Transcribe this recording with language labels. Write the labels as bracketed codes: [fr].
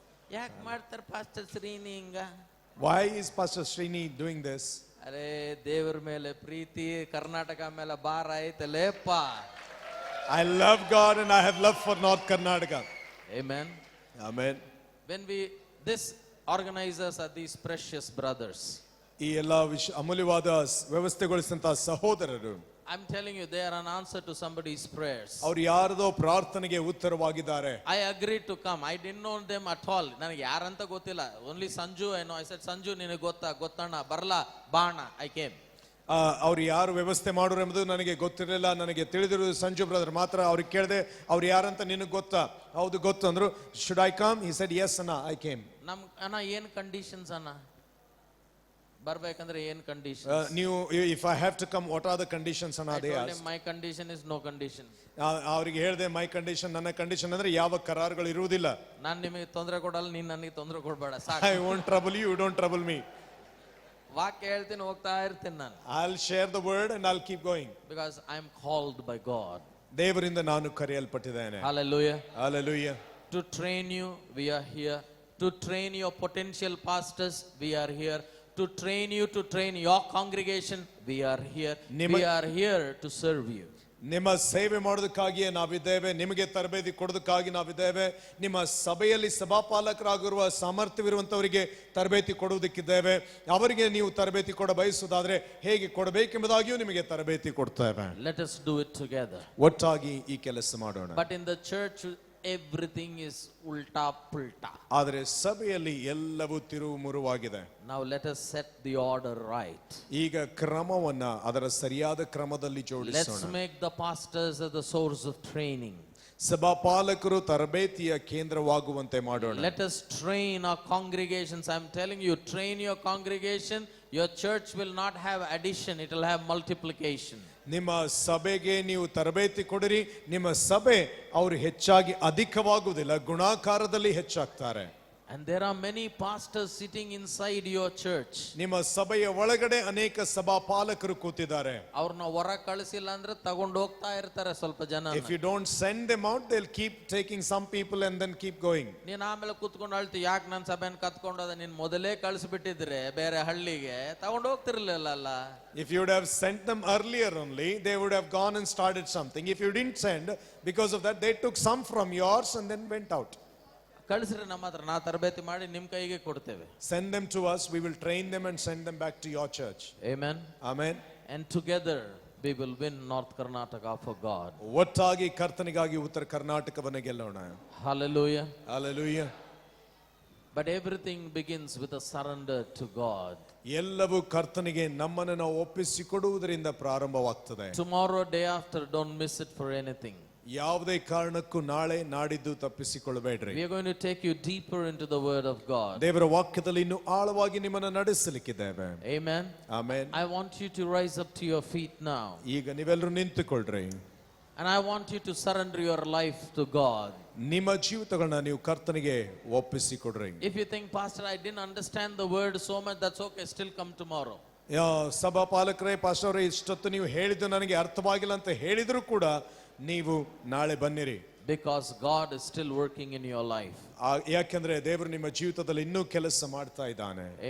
[kn] ಯಾಕೆ ಮಾಡ್ತಾರೆ ಪಾಸ್ಟರ್ ಶ್ರೀನಿ ಹಿಂಗ? [en] Why is Pastor Srini doing this? [kn] ಅರೆ ದೇವ್ರ ಮೇಲೆ ಪ್ರೀತಿ, ಕರ್ನಾಟಕ ಮೇಲೆ ಭಾರ ಐತಲೇಪ್ಪ. [en] I love God and I have love for North Karnataka. Amen. Amen. When this organizers are these precious brothers. [kn] ಈ ಎಲ್ಲ ಅಮೂಲ್ಯವಾದ ವ್ಯವಸ್ಥೆಗೊಳಿಸಿದಂತಹ ಸಹೋದರರು, [en] I'm telling you, they are an answer to somebody's prayers. [kn] ಅವರು ಯಾರದೋ ಪ್ರಾರ್ಥನೆಗೆ ಉತ್ತರವಾಗಿದ್ದಾರೆ. [en] I agreed to come. I didn't know them at all. [kn] ನನಗೆ ಯಾರಂತ ಗೊತ್ತಿಲ್ಲ. [en] Only Sanju I know. I said, Sanju [kn] ನಿನಗೆ ಗೊತ್ತಣ್ಣ ಬರ್ಲಾ ಬಾಣ. [en] I came. [kn] ಅವ್ರು ಯಾರು ವ್ಯವಸ್ಥೆ ಮಾಡೋರು ಎಂಬುದು ನನಗೆ ಗೊತ್ತಿರಲಿಲ್ಲ. ನನಗೆ ತಿಳಿದಿರೋದು ಸಂಜು ಬ್ರದರ್ ಮಾತ್ರ. ಅವ್ರಿಗೆ ಕೇಳಿದೆ, ಅವ್ರು ಯಾರಂತ ನಿನಗೆ ಗೊತ್ತಾ? ಹೌದು ಗೊತ್ತು ಅಂದ್ರು. [en] Should I come? He said yes ಅಣ್ಣ. I came. [kn] ನಮ್ ಅಣ್ಣ ಏನ್ ಕಂಡೀಷನ್ಸ್ ಅಣ್ಣ? ಬರ್ಬೇಕಂದ್ರೆ ಏನ್ ಕಂಡೀಷನ್? [en] ನೀವು if I have to come, what are the conditions ಅಣ್ಣ? they asked. My condition is no condition. [kn] ಅವರಿಗೆ ಹೇಳಿದೆ, [en] my condition, [kn] ನನ್ನ ಕಂಡೀಷನ್ ಅಂದ್ರೆ ಯಾವ ಕರಾರುಗಳು ಇರುವುದಿಲ್ಲ. ನಾನು ನಿಮಗೆ ತೊಂದರೆ ಕೊಡಲ್ಲ, ನೀನ್ ನನಗೆ ತೊಂದರೆ ಕೊಡಬೇಡ, ಸಾಕು. [en] I won't trouble you, you don't trouble me. [kn] ವಾಕ್ಯ ಹೇಳ್ತೀನಿ, ಹೋಗ್ತಾ ಇರ್ತೀನಿ ನಾನು. [en] I'll share the word and I'll keep going. Because I am called by God. [kn] ದೇವರಿಂದ ನಾನು ಕರೆಯಲ್ಪಟ್ಟಿದ್ದೇನೆ. [en] Hallelujah. Hallelujah. To train you, we are here. To train your potential pastors, we are here. To train you, to train your congregation, we are here. We are here to serve you. [kn] ನಿಮ್ಮ ಸೇವೆ ಮಾಡೋದಕ್ಕಾಗಿಯೇ ನಾವಿದ್ದೇವೆ. ನಿಮಗೆ ತರಬೇತಿ ಕೊಡೋದಕ್ಕಾಗಿ ನಾವಿದ್ದೇವೆ. ನಿಮ್ಮ ಸಭೆಯಲ್ಲಿ ಸಭಾಪಾಲಕರಾಗಿರುವ ಸಾಮರ್ಥ್ಯವಿರುವಂತವರಿಗೆ ತರಬೇತಿ ಕೊಡುವುದಕ್ಕಿದ್ದೇವೆ. ಅವರಿಗೆ ನೀವು ತರಬೇತಿ ಕೊಡ ಬಯಸುವುದಾದ್ರೆ ಹೇಗೆ ಕೊಡಬೇಕೆಂಬುದಾಗಿಯೂ ನಿಮಗೆ ತರಬೇತಿ ಕೊಡ್ತೇವೆ. [en] Let us do it together. [kn] ಒಟ್ಟಾಗಿ ಈ ಕೆಲಸ ಮಾಡೋಣ. [en] But in the church everything is [hi] ulta pulta. [kn] ಆದರೆ ಸಭೆಯಲ್ಲಿ ಎಲ್ಲವೂ ತಿರುವು ಮುರುವಾಗಿದೆ. [en] Now let us set the order right. [kn] ಈಗ ಕ್ರಮವನ್ನ ಅದರ ಸರಿಯಾದ ಕ್ರಮದಲ್ಲಿ ಜೋಡಿಸೋಣ. [en] Let's make the pastors the source of training. [kn] ಸಭಾಪಾಲಕರು ತರಬೇತಿಯ ಕೇಂದ್ರವಾಗುವಂತೆ ಮಾಡೋಣ. [en] Let us train our congregations. I'm telling you, train your congregation. Your church will not have addition, it will have multiplication. [kn] ನಿಮ್ಮ ಸಭೆಗೆ ನೀವು ತರಬೇತಿ ಕೊಡಿರಿ. ನಿಮ್ಮ ಸಭೆ ಅವರು ಹೆಚ್ಚಾಗಿ ಅಧಿಕವಾಗುವುದಿಲ್ಲ, ಗುಣಾಕಾರದಲ್ಲಿ ಹೆಚ್ಚಾಗ್ತಾರೆ. [en] And there are many pastors sitting inside your church. [kn] ನಿಮ್ಮ ಸಭೆಯ ಒಳಗಡೆ ಅನೇಕ ಸಭಾಪಾಲಕರು ಕೂತಿದ್ದಾರೆ. ಅವ್ರನ್ನ ಹೊರ ಕಳಿಸಿಲ್ಲ ಅಂದ್ರೆ ತಗೊಂಡು ಹೋಗ್ತಾ ಇರ್ತಾರೆ ಸ್ವಲ್ಪ ಜನ. [en] If you don't send them out, they'll keep taking some people and then keep going. [kn] ನೀನ್ ಆಮೇಲೆ ಕೂತ್ಕೊಂಡು ಅಳ್ತಿ, ಯಾಕೆ ನನ್ನ ಸಭೆನ ಕತ್ಕೊಂಡೋದ, ನೀನ್ ಮೊದಲೇ ಕಳಿಸ್ಬಿಟ್ಟಿದ್ರೆ ಬೇರೆ ಹಳ್ಳಿಗೆ ತಗೊಂಡು ಹೋಗ್ತಿರ್ಲಿಲ್ಲ. [en] If you would have sent them earlier only, they would have gone and started something. If you didn't send, because of that they took some from yours and then went out. [kn] ಕಳಿಸ್ರಿ ನಮ್ಮ ಹತ್ರ, ನಾ ತರಬೇತಿ ಮಾಡಿ ನಿಮ್ ಕೈಗೆ ಕೊಡ್ತೇವೆ. [en] Send them to us, we will train them and send them back to your church. Amen. Amen. And together we will win North Karnataka for God. [kn] ಒಟ್ಟಾಗಿ ಕರ್ತನಿಗಾಗಿ ಉತ್ತರ ಕರ್ನಾಟಕವನ್ನು ಗೆಲ್ಲೋಣ. [en] Hallelujah. Hallelujah. But everything begins with a surrender to God. [kn] ಎಲ್ಲವೂ ಕರ್ತನಿಗೆ ನಮ್ಮನ್ನು ನಾವು ಒಪ್ಪಿಸಿಕೊಡುವುದರಿಂದ ಪ್ರಾರಂಭವಾಗ್ತದೆ. [en] Tomorrow, day after, don't miss it for anything. [kn] ಯಾವುದೇ ಕಾರಣಕ್ಕೂ ನಾಳೆ ನಾಡಿದ್ದು ತಪ್ಪಿಸಿಕೊಳ್ಳಬೇಡ್ರಿ. [en] We are going to take you deeper into the word of God. [kn] ದೇವರ ವಾಕ್ಯದಲ್ಲಿ ಇನ್ನೂ ಆಳವಾಗಿ ನಿಮ್ಮನ್ನು ನಡೆಸಲಿಕ್ಕಿದ್ದೇವೆ. [en] Amen. [kn] Amen. [en] I want you to rise up to your feet now. [kn] ಈಗ ನೀವೆಲ್ಲರೂ ನಿಂತುಕೊಳ್ಳ್ರಿ. [en] And I want you to surrender your life to God. [kn] ನಿಮ್ಮ ಜೀವಿತಗಳನ್ನ ನೀವು ಕರ್ತನಿಗೆ ಒಪ್ಪಿಸಿಕೊಡ್ರಿ. [en] If you think, Pastor, I didn't understand the word so much, that's okay, still come tomorrow. [kn] ಸಭಾ ಪಾಲಕರೇ, pastor ಅವರೇ, ಇಷ್ಟೊತ್ತು ನೀವು ಹೇಳಿದ್ದು ನನಗೆ ಅರ್ಥವಾಗಿಲ್ಲ ಅಂತ ಹೇಳಿದ್ರು ಕೂಡ ನೀವು ನಾಳೆ ಬನ್ನಿರಿ. [en] Because God is still working in your life. [kn] ಯಾಕೆಂದ್ರೆ ದೇವರು ನಿಮ್ಮ ಜೀವಿತದಲ್ಲಿ ಇನ್ನೂ ಕೆಲಸ ಮಾಡ್ತಾ ಇದ್ದಾನೆ.